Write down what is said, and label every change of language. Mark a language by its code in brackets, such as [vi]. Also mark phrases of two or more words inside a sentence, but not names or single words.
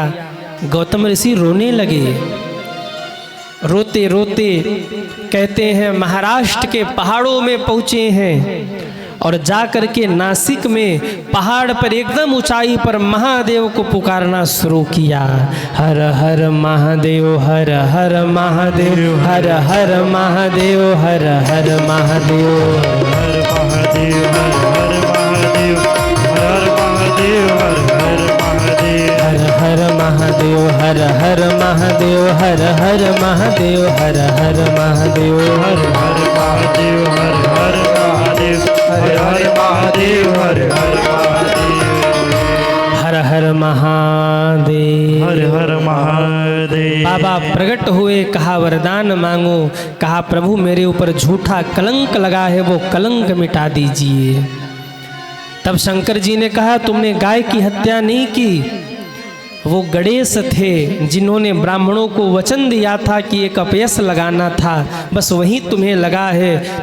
[hi] गौतम ऋषि रोने लगे। रोते रोते कहते हैं महाराष्ट्र के पहाड़ों में पहुँचे हैं और जा कर के नासिक में पहाड़ पर एकदम ऊंचाई पर महादेव को पुकारना शुरू किया। हर हर महादेव, हर हर महादेव, हर हर महादेव, हर हर महादेव, हर महादेव, हर हर महादेव, हर महादेव, हर हर महादेव, हर हर महादेव, हर हर महादेव, हर हर महादेव, हर हर महादेव, हर हर महादेव, हर हर महादेव, हर हर महादेव, हर हर महादेव। बाबा प्रकट हुए, कहा वरदान मांगो। कहा प्रभु मेरे ऊपर झूठा कलंक लगा है, वो कलंक मिटा दीजिए। तब शंकर जी ने कहा तुमने गाय की हत्या नहीं की, वो गणेश थे जिन्होंने ब्राह्मणों को वचन दिया था कि एक अपयस लगाना था, बस वही तुम्हें लगा है।